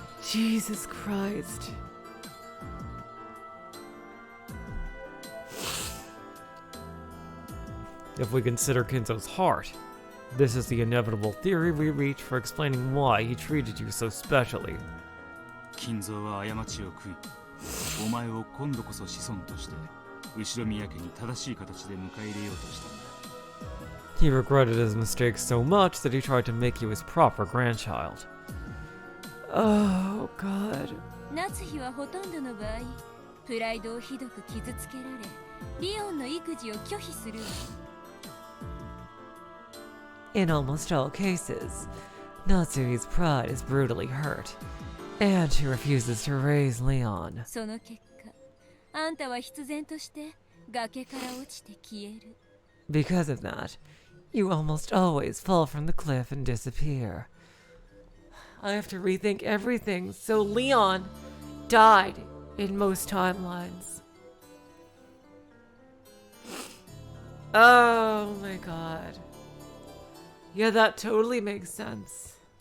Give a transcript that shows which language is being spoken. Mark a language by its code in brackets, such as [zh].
[en] Jesus Christ. If we consider Kinzo's heart, this is the inevitable theory we reach for explaining why he treated you so specially. [ja] 金蔵は過ちを悔い、お前を今度こそ子孫として後ろ宮家に正しい形で迎え入れようとしたんだ。 [en] He regretted his mistake so much that he tried to make you his proper grandchild. Oh, God. [ja] 夏日はほとんどの場合、プライドをひどく傷つけられ、リオンの育児を拒否するわ。 [en] In almost all cases, Natsuhi's pride is brutally hurt, and she refuses to raise Leon. [ja] その結果、あんたは必然として崖から落ちて消える。 [en] Because of that, you almost always fall from the cliff and disappear. I have to rethink everything, so Leon died in most timelines. Oh my God. Yeah, that totally makes sense.